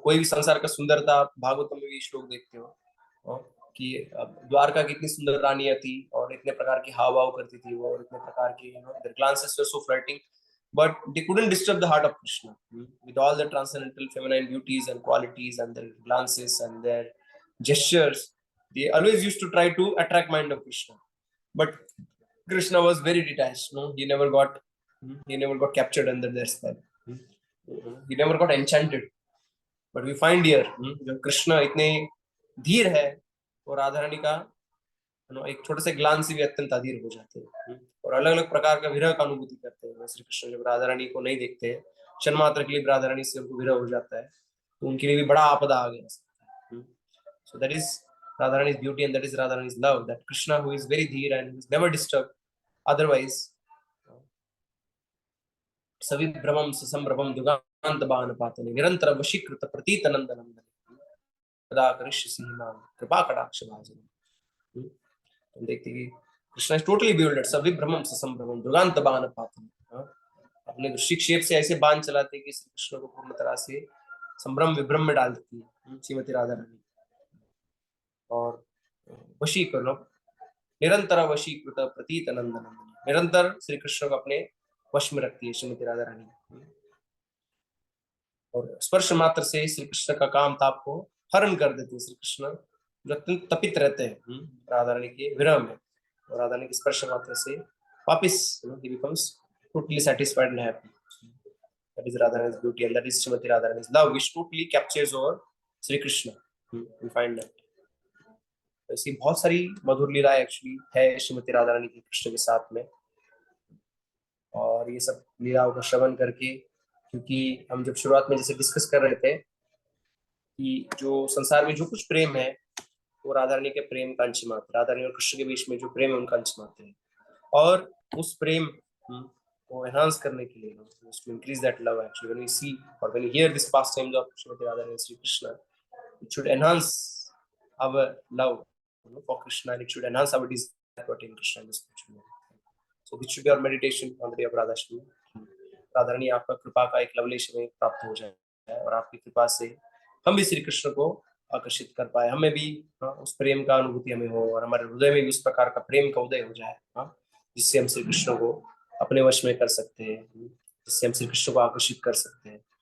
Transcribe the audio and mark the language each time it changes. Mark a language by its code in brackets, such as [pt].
[hi] कोई भी संसार का सुंदरता, भागवतम में भी श्लोक देखते हो कि द्वारका की इतनी सुंदर रानियां थी और इतने प्रकार की हाव भाव करती थी वो, और इतने प्रकार की [en] their glances were so flirting, but they couldn't disturb the heart of Krishna with all the transcendental feminine beauties and qualities and their glances and their gestures. They always used to try to attract mind of Krishna, but Krishna was very detached. He never got captured under their spell. He never got enchanted. But we find here [hi] जब कृष्ण इतने धीर है, और राधा रानी का एक छोटे से ग्लान से भी अत्यंत अधीर हो जाते हैं और अलग अलग प्रकार का विरह का अनुभूति करते हैं। श्री कृष्ण जब राधा रानी को नहीं देखते हैं, क्षण मात्र के लिए राधा रानी से उनको विरह हो जाता है, तो उनके लिए भी बड़ा आपदा आ गया। [en] So that is Radharani's beauty and that is Radharani's love, that Krishna who is very dheer and is never disturbed otherwise, [sa] सविभ्रमं ससंभ्रमं दुगांत बाण पातने निरंतर वशीकृत प्रतीत नंदनम सदा करिष्यसि मां कृपा कटाक्ष भाजनम। [hi] हम देखते हैं कि [en] Krishna is totally bewildered, [sa] सविभ्रमं ससंभ्रमं दुगांत बाण पातने, [hi] अपने दृष्टिक्षेप से ऐसे बाण चलाते कि श्री कृष्ण को पूर्ण तरह से संभ्रम विभ्रम में डाल देती है श्रीमती राधा रानी। और वशीकरण [sa] निरंतर वशीकृत प्रतीत नंदनम, [hi] निरंतर श्री कृष्ण को अपने वश में रखती है श्रीमती राधा रानी। और स्पर्श मात्र से श्री कृष्ण का काम ताप को हरण कर देते हैं। श्री कृष्ण जो अत्यंत तपित रहते हैं राधा रानी के विरह में, और राधा रानी के स्पर्श मात्र से वापिस [en] he becomes totally satisfied and happy. That is Radha Rani's beauty and that is Srimati Radha Rani's love which totally captures over Sri Krishna. We find that. [hi] ऐसी बहुत सारी मधुर लीलाएं एक्चुअली है श्रीमती राधा रानी की कृष्ण के साथ में। और ये सब लीलाओं को श्रवण करके, क्योंकि हम जब शुरुआत में जैसे डिस्कस कर रहे थे कि जो संसार में जो कुछ प्रेम है वो राधा रानी के प्रेम का अंश मात्र, राधा रानी और कृष्ण के बीच में जो प्रेम है उनका अंश मात्र है। और उस प्रेम को एनहांस करने के लिए, [en] to increase that love actually, when we see or when we hear this pastimes of Srimati Radha and Sri Krishna, it should enhance our love for Krishna and it should enhance our desire to attain Krishna in the spiritual world. So this should be our meditation on the day of Radhashtami. [hi] Radha Rani आपका कृपा का एक लवलेश में प्राप्त हो जाए और आपकी कृपा से हम भी श्री कृष्ण को आकर्षित कर पाए, हमें भी उस प्रेम का अनुभूति हमें हो और हमारे हृदय में भी उस प्रकार का प्रेम का उदय हो जाए जिससे हम श्री कृष्ण को अपने वश में कर सकते हैं, जिससे हम श्री कृष्ण को आकर्षित कर सकते हैं।